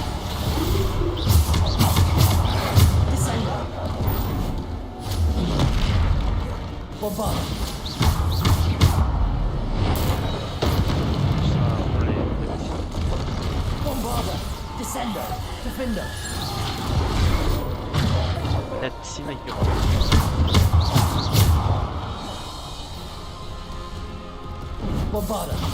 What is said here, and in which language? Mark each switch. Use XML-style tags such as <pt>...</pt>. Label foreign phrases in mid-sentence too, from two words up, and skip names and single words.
<la>Descender! Bombarda! Bombarda! Descender! Defender!</la> <ru>Блять, сильно ёбан.</ru> <la>Bombarda!</la>